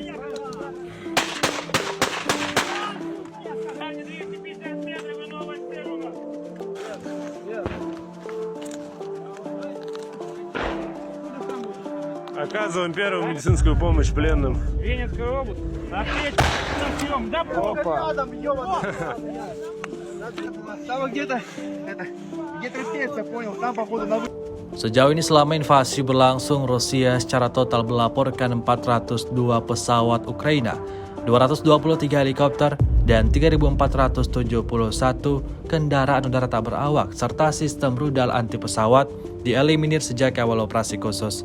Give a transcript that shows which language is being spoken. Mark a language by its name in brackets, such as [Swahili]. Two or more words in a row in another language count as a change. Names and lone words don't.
[Russian] 250 метров и новая цель у нас! Оказываем первую медицинскую помощь пленным. Венецкая область. Ответь на съем. Да, [Indonesian] Sejauh ini selama invasi berlangsung, Rusia secara total melaporkan 402 pesawat Ukraina, 223 helikopter, dan 3.471 kendaraan udara tak berawak, serta sistem rudal anti pesawat dieliminir sejak awal operasi khusus.